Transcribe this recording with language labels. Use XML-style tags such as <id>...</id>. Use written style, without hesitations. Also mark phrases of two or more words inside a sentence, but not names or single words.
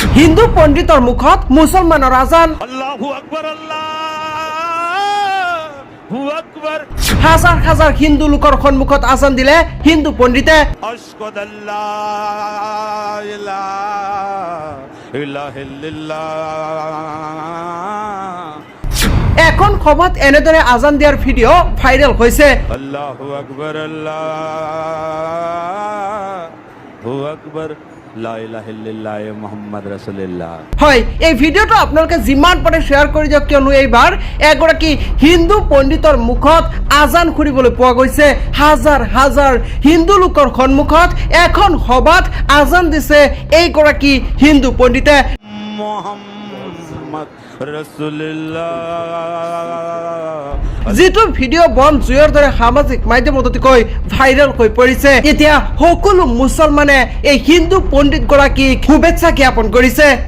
<as>হিন্দু পণ্ডিতৰ মুখত মুছলমানৰ আজান।</as> <ar>الله أكبر، الله أكبر.</ar> <as>হাজাৰ হাজাৰ হিন্দু লোকৰ সন্মুখত আজান দিলে হিন্দু পণ্ডিতে।</as> <ar>أشهد أن لا إله إلا الله.</ar> <as>এখন সভাত এনেদৰে আজান দিয়াৰ ভিডিঅ' ভাইৰেল হৈছে।</as> <ar>الله أكبر، الله أكبر، لا إله إلا الله محمد رسول الله.</ar> <as>হয়, এই ভিডিঅ'টো আপোনালোকে যিমান পাৰে শ্বেয়াৰ কৰি দিয়ক, কিয়নো এইবাৰ এগৰাকী হিন্দু পণ্ডিতৰ মুখত আজান শুনিবলৈ পোৱা গৈছে। হাজাৰ হাজাৰ হিন্দু লোকৰ সন্মুখত এখন সভাত আজান দিছে এইগৰাকী হিন্দু পণ্ডিতে।</as> <ar>محمد رسول الله.</ar> <as>যিটো ভিডিঅ' বন জুইৰ দৰে সামাজিক মাধ্যমত অতিকৈ ভাইৰেল হৈ পৰিছে। এতিয়া সকলো মুছলমানে এই হিন্দু পণ্ডিতগৰাকীক শুভেচ্ছা জ্ঞাপন কৰিছে।</as>